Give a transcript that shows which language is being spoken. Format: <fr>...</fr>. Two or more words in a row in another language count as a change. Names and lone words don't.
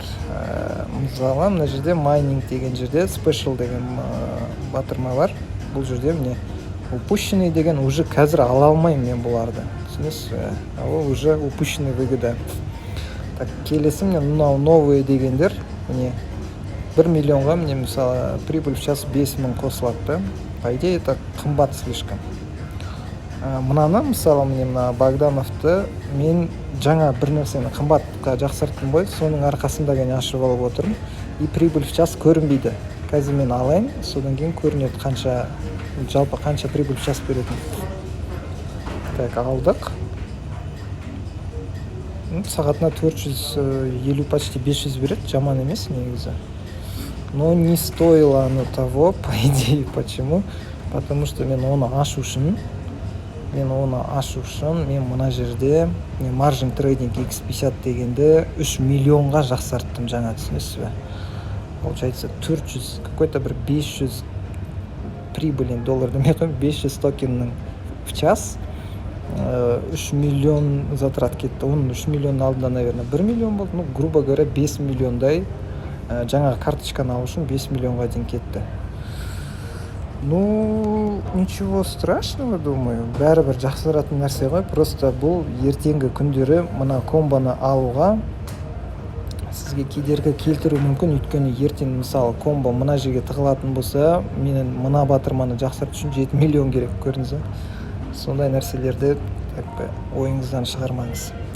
<kk>Мысалы, мына жерде майнинг деген жерде special деген батырма бар. Бұл жерде міне упущенный деген уже қазір ала алмаймын мен бұларды. Түсінесіз?</kk> <ru>Ол уже упущенный выгода.</ru> <kk>Так, келесі міне новые дегендер, міне 1 миллионға міне мысалы</kk> <ru>прибыль в час</ru> <kk>5 мың қосылады.</kk> <ru>По идее, это қымбат слишком.</ru> <kk>Мынаны мысалы міне мына Богдановты мен жаңа бір нәрсені қымбатқа жақсарттым ғой, соның арқасында ғана ашып алып отырмын.</kk> <ru>И прибыль в час көрінбейді.</ru> <kk>Қазір мен алайын, содан кейін көрінеді жалпы қанша</kk> <ru>прибыль в час</ru> <kk>беретін. Так, алдық. Сағатына 450, почти 500 береді, жаман емес негізі.</kk> <ru>Но не стоило оно того, по идее. Почему? Потому что</ru> <kk>мен оны ашу үшін мен мына жерде</kk> <en>margin trading</en> <kk>X50 дегенде 3 миллионға жақсарттым жаңа, түсінесіз бе?</kk> <ru>Получается 400, какой-то</ru> <kk>бір 500</kk> <ru>прибыль доллар</ru> <kk>демей қойым, 500 токеннің в час 3 миллион затрат кетті. Оның 3 миллионның алдында, наверное, 1 миллион болды.</kk> <ru>Ну, грубо говоря,</ru> <kk>5 миллиондай жаңағы карточканы алу үшін 5 миллионға дейін кетті.</kk> <ru>Ну, ничего страшного, думаю.</ru> <kk>Бәрібір жақсаратын нәрсе ғой. Просто бұл ертеңгі күндері мына комбоны алуға сізге кедергі келтіру мүмкін. Өйткені ертең мысалы комбо мына жерге тығылатын болса, менің мына батырманы жақсарту үшін 7 миллион керек, көрдіңіз бе? Сондай нәрселерді ойыңыздан шығармаңыз.</kk>